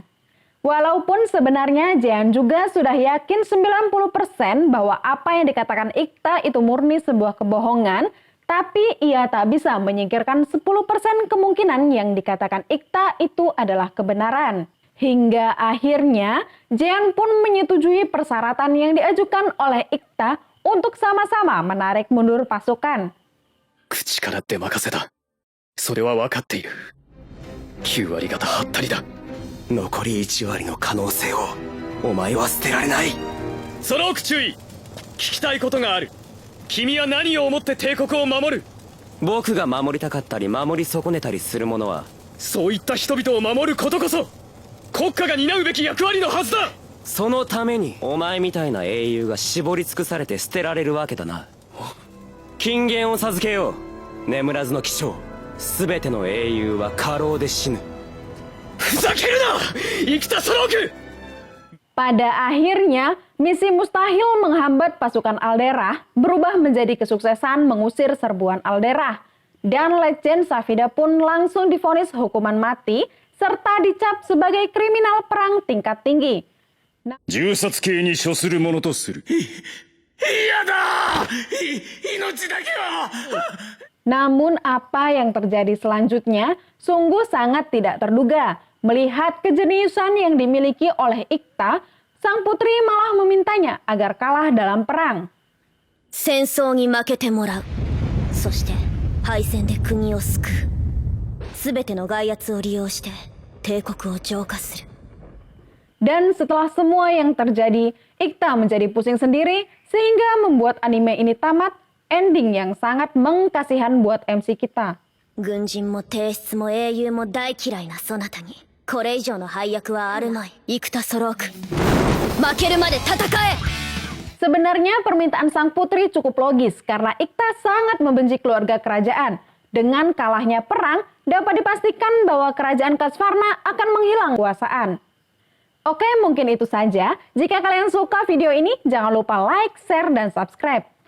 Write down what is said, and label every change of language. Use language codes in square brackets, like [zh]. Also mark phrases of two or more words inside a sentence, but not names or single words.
[id] Walaupun sebenarnya Jean juga sudah yakin 90% bahwa apa yang dikatakan Iqta itu murni sebuah kebohongan, tapi ia tak bisa menyingkirkan 10% kemungkinan yang dikatakan Iqta itu adalah kebenaran. Hingga akhirnya, Jean pun menyetujui persyaratan yang diajukan oleh Iqta untuk sama-sama menarik mundur pasukan. [ja] 口から出任せだ。それは分かっている。9割方はったりだ。残り1割の可能性をお前は捨てられない。その奥注意。聞きたいことがある。君は何を思って帝国を守る？僕が守りたかったり守り損ねたりするものは、そういった人々を守ることこそ国家が担うべき役割のはずだ。そのためにお前みたいな英雄が絞り尽くされて捨てられるわけだな。金言を授けよう。眠らずの騎将、全ての英雄は過労で死ぬ。ふざけるな生田ソローク。 [id] Pada akhirnya, misi mustahil menghambat pasukan Alderah berubah menjadi kesuksesan mengusir serbuan Alderah. Dan Legend Safida pun langsung divonis hukuman mati serta dicap sebagai kriminal perang tingkat tinggi. [ja] 銃殺刑に処するものとする。嫌だ命だけは。 [id] Namun apa yang terjadi selanjutnya sungguh sangat tidak terduga. Melihat kejeniusan yang dimiliki oleh Ikta, sang putri malah memintanya agar kalah dalam perang. [ja] 戦争に負けてもらう。そして敗戦で国を救う。すべての外圧を利用して帝国を浄化する。 [id] Dan setelah semua yang terjadi, Ikta menjadi pusing sendiri sehingga membuat anime ini tamat, ending yang sangat mengkasihan buat MC kita. [ja] 軍人も帝室も英雄も大嫌いなそなたにこれ以上の配役はあるまい。生田ソローク、負けるまで戦え。 [id] Sebenarnya permintaan sang putri cukup logis karena Ikta sangat membenci keluarga kerajaan. Dengan kalahnya perang, dapat dipastikan bahwa kerajaan Kasvarna akan menghilang kekuasaan. Oke, mungkin itu saja. Jika kalian suka video ini, jangan lupa like, share, dan subscribe.